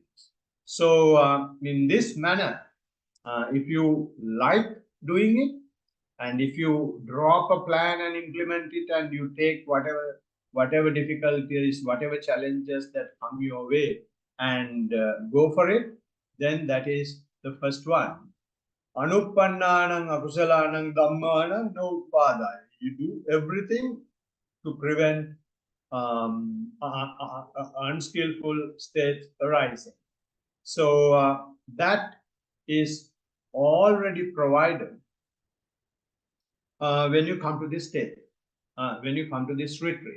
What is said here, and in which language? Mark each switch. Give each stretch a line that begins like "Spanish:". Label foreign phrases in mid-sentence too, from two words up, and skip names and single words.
English: So in this manner, if you like doing it, and if you draw up a plan and implement it, and you take whatever difficulties, whatever challenges that come your way, and go for it, then that is the first one.
Pali: Anuppannanang akusalanang dhammanang no upadaya.
English: You do everything to prevent unskillful states arising. So that is already provided when you come to this state, when you come to this retreat.